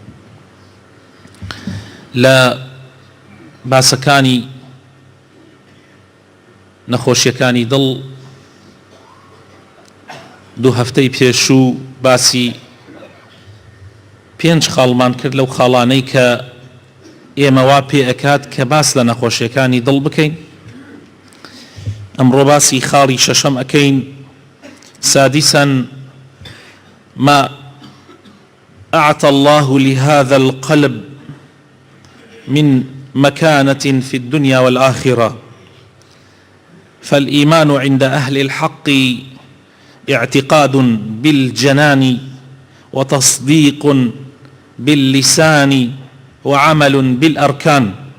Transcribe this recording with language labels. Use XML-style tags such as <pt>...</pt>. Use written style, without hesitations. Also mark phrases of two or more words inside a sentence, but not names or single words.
<ckb>لە باسەکانی نەخۆشیەکانی دڵ دوو هەفتەی پێشوو باسی 5 خاڵمان کرد لەو خاڵانەی کە ئێمە وا پێ ئەکات کە باس لە نەخۆشیەکانی دڵ بکەین. ئەمڕۆ باسی خاڵی شەشەم ئەکەین،</ckb> <ar>سادسا ما أعطى الله لهذا القلب من مكانة في الدنيا والآخرة. فالإيمان عند أهل الحق اعتقاد بالجنان وتصديق باللسان وعمل بالأركان.</ar>